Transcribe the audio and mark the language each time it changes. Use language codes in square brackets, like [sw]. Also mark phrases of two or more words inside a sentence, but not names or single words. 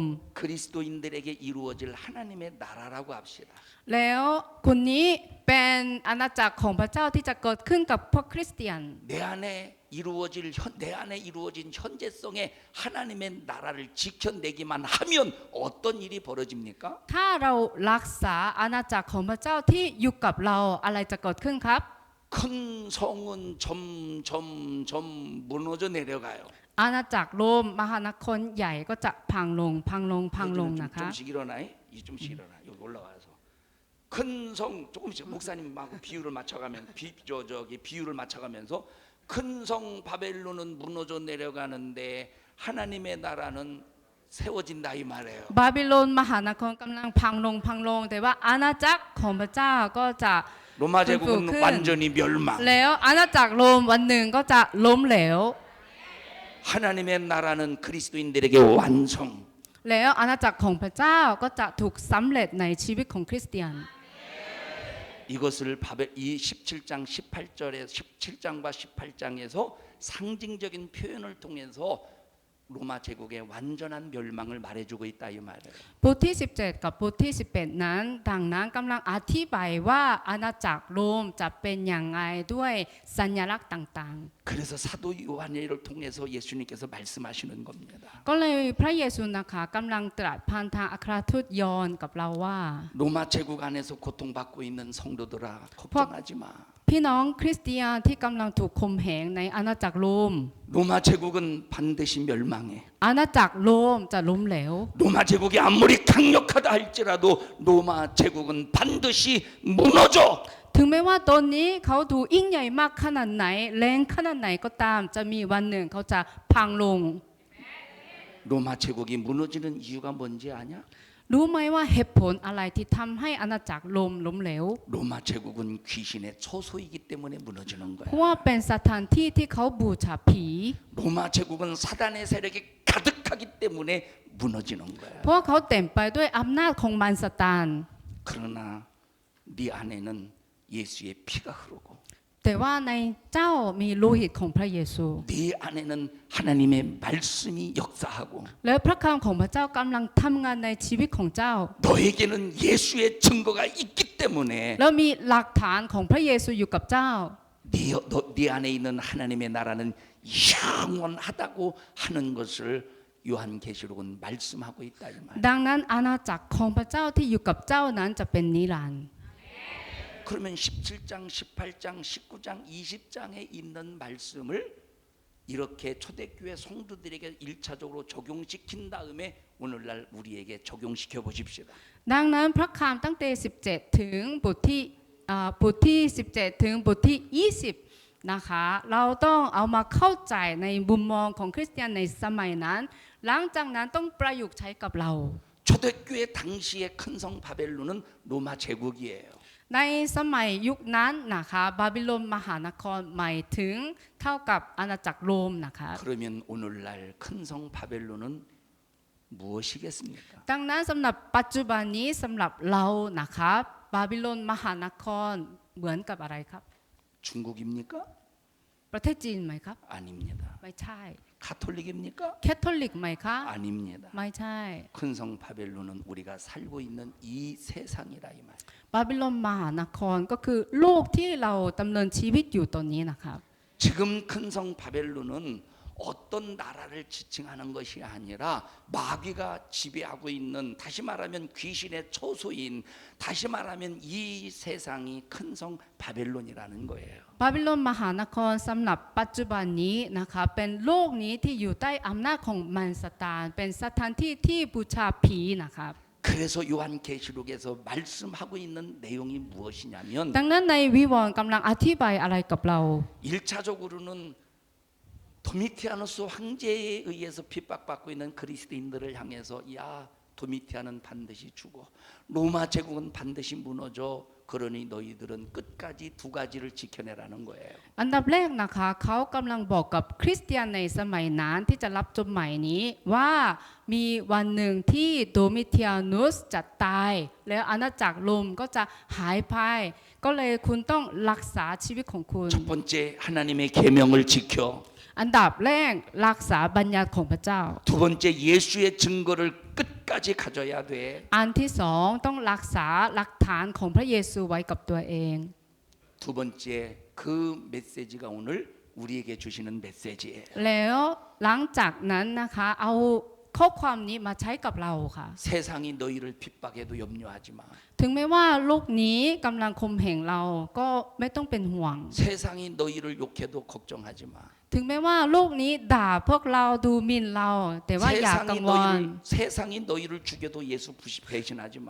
[ko] 그리스도인들에게 이루어질 하나님의 나라라고 합시다. [th] แล้วคนนี้เป็นอาณาจักรของพระเจ้าที่จะเกิดขึ้นกับพวกคริสเตียน [ko] 내 안에 이루어진 현재성의 하나님의 나라를 지켜내기만 하면 어떤 일이 벌어집니까? [th] ถ้าเรารักษาอาณาจักรของพระเจ้าที่อยู่กับเราอะไรจะเกิดขึ้นครับ [ko] 큰 성은 점점 무너져 내려가요. [th] อาณาจักรโรมมหานครใหญ่ก็จะพังลงนะคะ [ko] 좀씩 일어나. 좀씩 일어나. 여기 올라와서 큰 성 조금씩 목사님하고 비유를 맞춰가면 비유를 맞춰가면서 큰 성 바벨론은 무너져 내려가는데 하나님의 나라는 세워진다 이 말이에요. [th] บาบิโลนมหานครกำลังพังลงแต่ว่าอาณาจักรของพระเจ้าก็จะ [ko] 로마 제국은 완전히 멸망. [th] แล้วอาณาจักรโรมวันหนึ่งก็จะล้มเหลว [ko] 하나님의 나라는 그리스도인들에게 완성. [th] แล้วอาณาจักรของพระเจ้าก็จะถูกสำเร็จในชีวิตของคริสเตียน [ko] 이것을 이 17장 18절에 17장과 18장에서 상징적인 표현을 통해서 로마 제국의 완전한 멸망을 말해주고 있다 이 말이에요. [th] บทที่ 17 กับบทที่ 11 นั้นดังนั้นกำลังอธิบายว่าอาณาจักรโรมจะเป็นอย่างไรด้วยสัญลักษณ์ต่าง [ko] 그래서 사도 요한을 통해서 예수님께서 말씀하시는 겁니다. [th] ๆ ก็เลยพระเยซูนะคะกำลังตรัสผ่านทางอัครทูตยอห์นกับเราว่า [ko] 로마 제국 안에서 고통받고 있는 성도들아 걱정하지 마. [th] พี่น้องคริสเตียนที่กำลังถูกข่มเหงในอาณาจักรโรม [ko] 로마 제국은 반드시 멸망해. [th] อาณาจักรโรมจะล้มเหลว [ko] 로마 제국이 아무리 강력하다 할지라도 로마 제국은 반드시 무너져. [th] ถึงแม้ว่าตอนนี้เขาดูยิ่งใหญ่มากขนาดไหนแรงขนาดไหนก็ตามจะมีวันหนึ่งเขาจะพังลง [ko] 로마 제국이 무너지는 이유가 뭔지 아냐? [th] รู้ไหมว่าเหตุผลอะไรที่ทำให้อาณาจักรโรมล้มเหลว [ko] 로마 제국은 귀신의 초소이기 때문에 무너지는 [th] เพ [ko] 거야. [th] ราะว่าเป็นสถานที่ที่เขาบูชาผี [ko] 로마 제국은 사단의 세력이 가득하기 때문에 무너지는 거야. [th] เพราะเขาเต็มไปด้วยอำนาจของมารซาตาน [ko] 그러나 네 안에는 예수의 피가 흐르고 [th] แต่ว่าในเจ้ามีโลหิตของพระเยซู [ko] 네 안에는 하나님의 말씀이 역사하고 [th] และพระคำของพระเจ้ากำลังทำงานในชีวิตของเจ้า [ko] 너에게는 예수의 증거가 있기 때문에 [th] แล้วมีหลักฐานของพระเยซูอยู่กับเจ้า [ko] 네 안에 있는 하나님의 나라는 영원하다고 하는 것을 요한계시록은 말씀하고 있다 이 말. [th] ดังนั้นอาณาจักรของพระเจ้าที่อยู่กับเจ้านั้นจะเป็นนิรันดร์ [ko] 그러면 17장, 18장, 19장, 20장에 있는 말씀을 이렇게 초대교회 성도들에게 1차적으로 적용시킨 다음에 오늘날 우리에게 적용시켜 보십시다. [th] ดังนั้นพระคำตั้งแต่17 ถึงบทที่ 17 ถึงบทที่ 20 นะคะเราต้องเอามาเข้าใจในมุมมองของคริสเตียนในสมัยนั้นหลังจากนั้นต้องประยุกต์ใช้กับเรา [ko] 초대교회 당시의 큰 성 바벨론은 로마 제국이에요. [th] ในสมัยยุคนั้นนะคะบาบิโลนมหานครหมายถึงเท่ากับอาณาจักรโรมนะคะ [ko] 그러면 오늘날 큰 성 바벨론은 무엇이겠습니까? [th] ดังนั้นสำหรับปัจจุบันนี้สำหรับเรานะคะบาบิโลนมหานครเหมือนกับอะไรครับ [ko] 중국입니까? [th] ประเทศจีนไหมครับ [ko] 아닙니다. [th] ไม่ใช่ [ko] 가톨릭입니까? [th] แคทอลิกไหมคะ [ko] 아닙니다. [th] ไม่ใช่ [ko] 큰 성 바벨론은 우리가 살고 있는 이 세상이라 이 말. [th] บาบิโลนมหานครก็คือโลกที่เราดำเนินชีวิตอยู่ตอนนี้นะครับ [ko] 지금 큰 성 바벨론은 어떤 나라를 지칭하는 것이 아니라 마귀가 지배하고 있는 다시 말하면 귀신의 초소인 다시 말하면 이 세상이 큰 성 바벨론이라는 거예요. [th] บาบิโลนมหานครสำหรับปัจจุบันนี้นะคะเป็นโลกนี้ที่อยู่ใต้อำนาจของมารซาตานเป็นสถานที่ที่บูชาผีนะครับ [ko] 그래서 요한계시록에서 말씀하고 있는 내용이 무엇이냐면 [th] ดังนั้นในวิวรณ์กำลังอธิบายอะไรกับเรา [ko] 1차적으로는 도미티아누스 황제에 의해서 핍박받고 있는 그리스도인들을 향해서 야 도미티아는 반드시 죽어 로마 제국은 반드시 무너져 그러니 너희들은 끝까지 두 가지를 지켜내라는 거예요. [th] อันดับแรกนะคะเขากำลังบอกกับคริสเตียนในสมัยนั้นที่จะรับจดหมายนี้ว่ามีวันหนึ่งที่โดมิเทียนุสจะตายแล้วอาณาจักรโรมก็จะหายไปก็เลยคุณต้องรักษาชีวิตของคุณ [ko] 첫 번째 하나님의 계명을 지켜 [th] อันดับแรกรักษาบัญญัติของพระเจ้า [ko] 두 번째 예수의 증거를 끝까지 가져야 돼. [th] อันที่สองต้องรักษาหลักฐานของพระเยซูไว้กับตัวเอง [ko] 두 번째 그 메시지가 오늘 우리에게 주시는 메시지예요. [th] แล้วหลังจากนั้นนะคะเอาข้อความนี้มาใช้กับเราค่ะ [ko] 세상이 너희를 핍박해도 염려하지 마. [th] ถึงแม้ว่าโลกนี้กำลังข่มเหงเราก็ไม่ต้องเป็นห่วง [ko] 세상이 너희를 욕해도 걱정하지 마. [th] ถึงแม้ว่าโลกนี้ด่าพวกเราดูหมิ่นเรา แต่ว่าอย่ากังวล [ko] 세상이 너희를 죽여도 예수 배신하지 마.